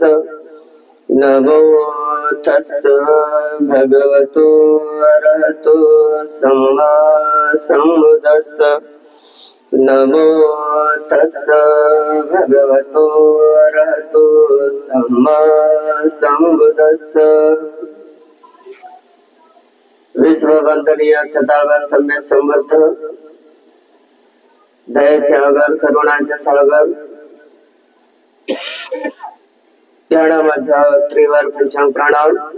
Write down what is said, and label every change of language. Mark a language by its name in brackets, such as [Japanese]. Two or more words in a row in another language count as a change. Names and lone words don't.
[Pali] नमो तस् भगवतो अरहतो सम्मा सम्बुद्दस्स। नमो तस् भगवतो अरहतो सम्मा सम्बुद्दस्स। [Marathi] विश्ववंदनीय तथागत सम्य समर्थ दयाचे आगर करुणाचे सागर याना माझा त्रिवार पंचांग प्रणाम।